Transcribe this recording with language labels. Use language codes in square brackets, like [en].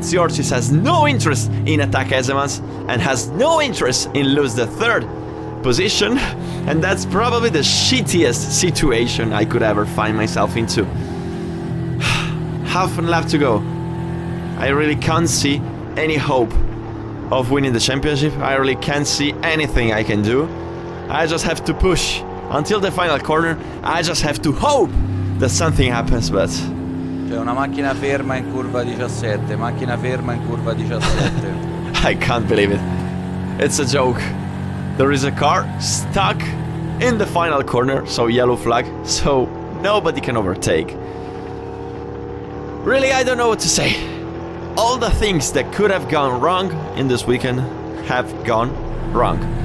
[en] Tsiortsis has no interest in attack Edsemans and has no interest in lose the third position, and that's probably the shittiest situation I could ever find myself into. Half a lap to go. I really can't see any hope of winning the championship. I really can't see anything I can do. I just have to push until the final corner. I just have to hope that something happens, but... [it] C'è una macchina ferma in curva 17, macchina ferma in curva 17. [en] I can't believe it. It's a joke. There is a car stuck in the final corner, so yellow flag, so nobody can overtake. Really, I don't know what to say. All the things that could have gone wrong in this weekend have gone wrong.